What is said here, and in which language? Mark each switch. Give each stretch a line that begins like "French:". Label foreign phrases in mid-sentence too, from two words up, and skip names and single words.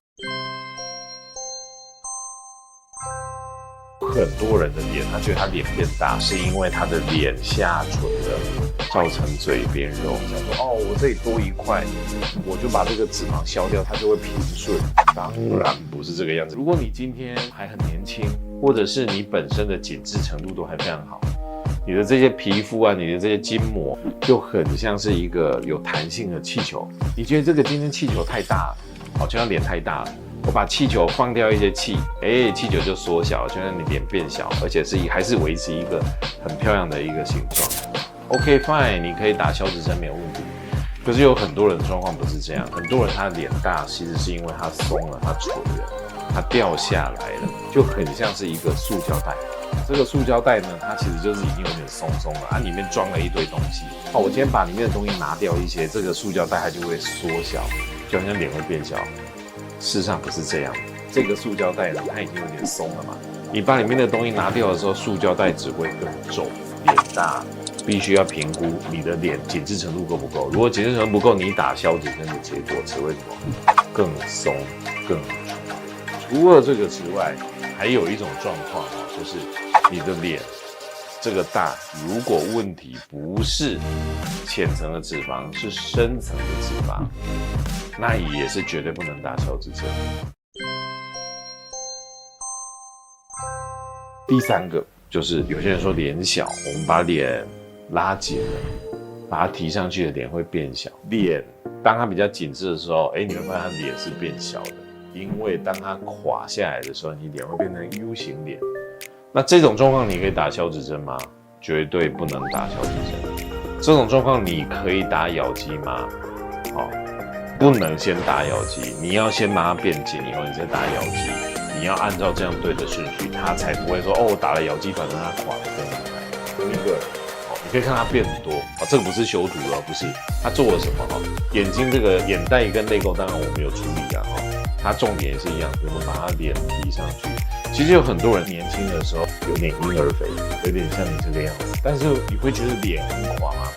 Chinese: 很多人的臉，他覺得他臉變大，是因為他的臉下垂了，造成嘴邊肉。想說我這裡多一塊，我就把這個脂肪消掉，它就會平順。當然不是這個樣子。如果你今天還很年輕，或者是你本身的緊緻程度都還非常好，你的這些皮膚啊，你的這些筋膜就很像是一個有彈性的气球。你覺得這個今天气球太大了，好像脸太大了。我把气球放掉一些气，气球就縮小，就讓你臉變小，而且還是維持一個很漂亮的一個形狀。
English: OK fine，
Chinese: 你可以打消脂針沒有問題。可是有很多人的狀況不是這樣，很多人他臉大，其實是因為他鬆了，他垂了，他掉下來了，就很像是一個塑膠袋。這個塑膠袋呢，它其實就是已經有點鬆鬆了，它裡面裝了一堆東西。我今天把裡面的東西拿掉一些，這個塑膠袋它就會縮小，就好像臉会變小。事實上不是這樣的，這個塑膠袋呢，它已經有點鬆了嘛。你把裡面的東西拿掉的時候，塑膠袋只會更重。臉大必須要評估你的臉緊緻程度夠不夠。如果緊緻程度不夠，你打消脂針的結果只會什麼？更鬆、更粗。除了這個之外，還有一種狀況就是你的臉這個大，如果問題不是淺層的脂肪，是深層的脂肪，那也是絕对不能打消脂針。第三個就是有些人說臉小，我們把臉拉緊了，把它提上去的臉會變小。臉當它比較緊緻的時候，你會發現它臉是變小的，因為當它垮下來的時候，你臉會變成 U 型臉。那這種狀況你可以打消脂針嗎？絕對不能打消脂針。這種狀況你可以打咬肌嗎？不能先打咬肌，你要先把它變緊以後，你再打咬肌。你要按照這樣對的順序，它才不會說我打了咬肌，反正它垮得更厲害。第一個，你可以看它變很多，這個不是修圖了，不是，它做了什麼？眼睛這個眼袋跟淚溝，當然我們有處理啊，它重點也是一樣，我們把它臉提上去。其實有很多人年輕的時候有點嬰兒肥，有點像你這個樣子，但是你會覺得臉很垮嗎？